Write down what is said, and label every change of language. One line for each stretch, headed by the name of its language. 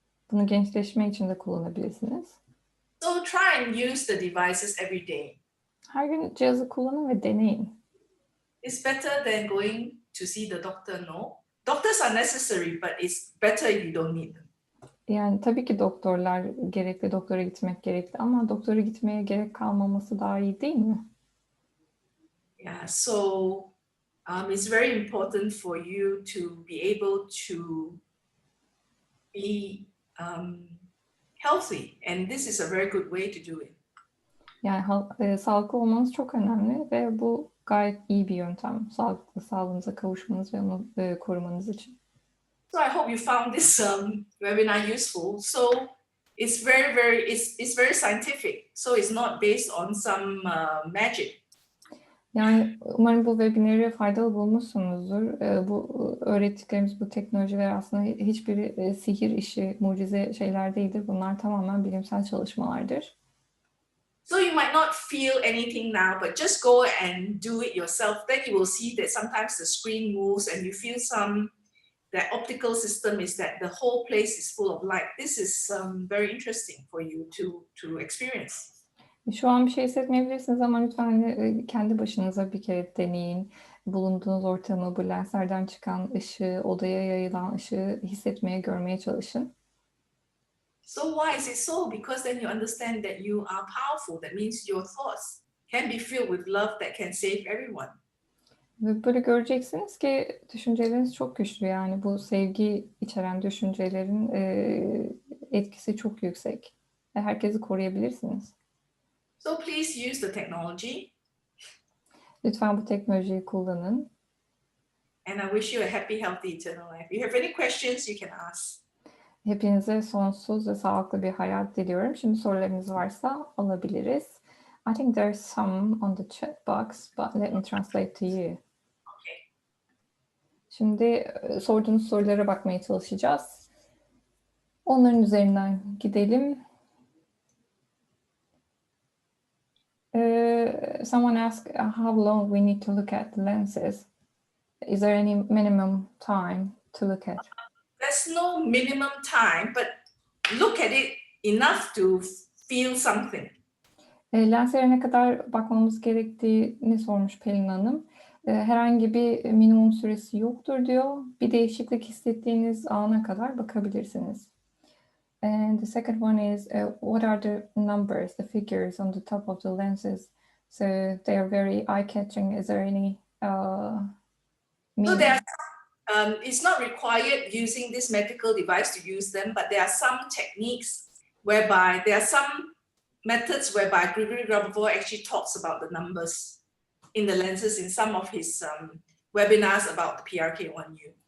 Turkish: Bunu gençleşme için de kullanabilirsiniz.
English: So try and use the devices every day.
Turkish: Her gün cihazı kullanın ve deneyin.
English: It's better than going to see the doctor, no? Doctors are necessary, but it's better if you don't need them.
Turkish: Yani tabii ki doktorlar gerekli, doktora gitmek gerekli ama doktora gitmeye gerek kalmaması daha iyi değil mi?
English: Yeah, so it's very important for you to be able to be healthy, and this is a very good way to do it.
Turkish: Yani sağlıklı olmanız çok önemli ve bu gayet iyi bir yöntem. Sağlığınıza kavuşmanız ve onu korumanız için.
English: So I hope you found this webinar useful. So it's very scientific. So it's not based on some magic.
Turkish: Yani umarım bu webinarı faydalı bulmuşsunuzdur. Bu öğrettiklerimiz, bu teknolojiler aslında hiçbiri sihir işi, mucize şeyler değildir. Bunlar tamamen bilimsel çalışmalardır.
English: So you might not feel anything now, but just go and do it yourself. Then you will see that sometimes the screen moves and you feel that optical system is that the whole place is full of light. This is very interesting for you to experience.
Turkish: Şu an bir şey hissetmeyebilirsiniz ama lütfen kendi başınıza bir kere deneyin. Bulunduğunuz ortamı, bu lenslerden çıkan ışığı, odaya yayılan ışığı hissetmeye, görmeye çalışın.
English: So why is it so? Because then you understand that you are powerful. That means your thoughts can be filled with love that can save everyone.
Turkish: Ve böyle göreceksiniz ki düşünceleriniz çok güçlü. Yani bu sevgi içeren düşüncelerin etkisi çok yüksek. Ve herkesi koruyabilirsiniz.
English: So please use the technology.
Turkish: Lütfen bu teknolojiyi kullanın.
English: And I wish you a happy, healthy, eternal life. If you have any questions, you can ask.
Turkish: Hepinize sonsuz ve sağlıklı bir hayat diliyorum. Şimdi sorularınız varsa alabiliriz.
English: I think there's some on the chat box, but let me translate to you. Okay.
Turkish: Şimdi sorduğunuz sorulara bakmaya çalışacağız. Onların üzerinden gidelim.
English: Someone asked how long we need to look at the lenses. Is there any minimum time to look at? There's no minimum time, but look at it enough to feel something.
Turkish: Lenslere ne kadar bakmamız gerektiğini sormuş Pelin Hanım. Herhangi bir minimum süresi yoktur diyor. Bir değişiklik hissettiğiniz ana kadar bakabilirsiniz.
English: And the second one is, what are the numbers, the figures on the top of the lenses? So they are very eye-catching. Is there any So meaning? it's not required using this medical device to use them, but there are some techniques whereby there are some methods whereby Gregory Grabovoi actually talks about the numbers in the lenses in some of his webinars about the PRK1U.